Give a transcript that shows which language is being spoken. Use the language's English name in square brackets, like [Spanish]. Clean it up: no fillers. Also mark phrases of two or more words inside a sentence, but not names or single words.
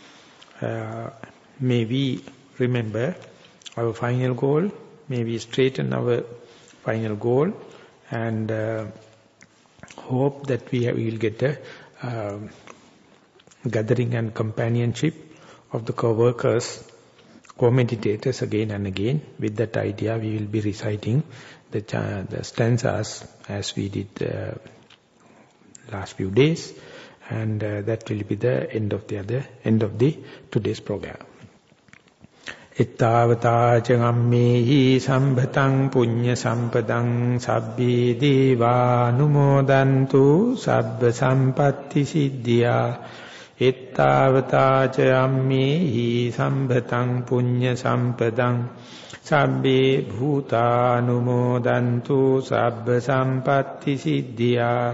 [English] may we remember our final goal, may we straighten our final goal, and hope that we will get a gathering and companionship of the co-workers, co-meditators again and again. With that idea, we will be reciting the stanzas as we did last few days, and that will be the end of the today's program. [Pali] Ittavata cagammehi sambhatang punya sampadang sabbi deva numodantu sabba sampatti siddhya. Ittavata cagammehi sambhatang punya sampadang sabbe bhuta numodantu sabba sampatti siddhya.